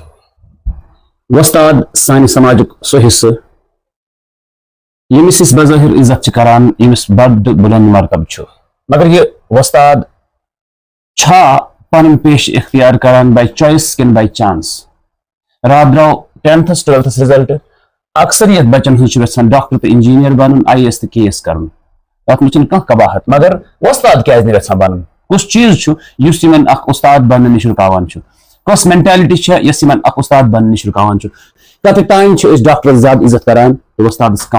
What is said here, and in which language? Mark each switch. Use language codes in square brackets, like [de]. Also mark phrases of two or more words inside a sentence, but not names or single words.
[ks] وستاد سانہِ سماجُک سُہ حصہٕ ییٚمِس أسۍ بظٲہِر عزت چھِ کران، ییٚمِس بڑٕ بُلند مرتبہٕ چھُ، مگر یہِ وستاد چھا پنُن پیش اختیار کران [en] by choice [ks] کِنہٕ [en] by chance? [ks] راتھ درٛاو 10th 12th رِزلٹ. اکثریت بچن ہٕنٛز چھِ یژھان ڈاکٹر تہٕ انجیٖنیر بنُن، IAS تہٕ KAS کرُن. تتھ منٛز چھنہٕ کانٛہہ قباحت، مگر وستاد کیازِ نہٕ یژھان بنُن؟ کُس چیٖز چھُ یُس یِمن اکھ اُستاد بننہٕ نِش رُکاوان چھُ؟ کۄس مینٹیلٹی چھےٚ یۄس یِمن اکھ اُستاد بننہٕ نِش رُکاوان چھُ؟ کتہِ تانۍ چھِ أسۍ ڈاکٹرس زیادٕ عزت کران تہٕ وستادس کم؟